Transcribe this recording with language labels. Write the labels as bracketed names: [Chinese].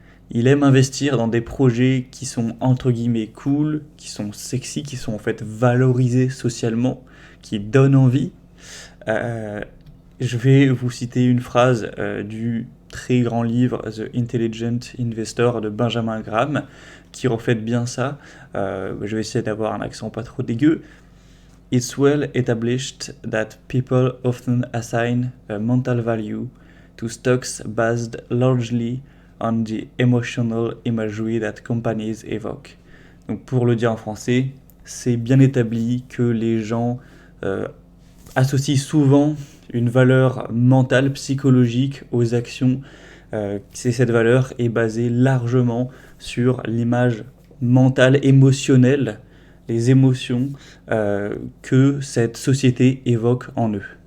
[French] Il aime investir dans des projets qui sont entre guillemets cool, qui sont sexy, qui sont en fait valorisés socialement, qui donnent envie. Euh, je vais vous citer une phrase du très grand livre The Intelligent Investor de Benjamin Graham qui reflète bien ça. Je vais essayer d'avoir un accent pas trop dégueu. [English] It's well established that people often assign a mental value to stocks based largely on the emotional imagery that companies evoke. [French] Donc pour le dire en français, c'est bien établi que les gens associent souvent une valeur mentale, psychologique aux actions. Cette valeur est basée largement sur l'image mentale, émotionnelle, les émotions que cette société évoque en eux.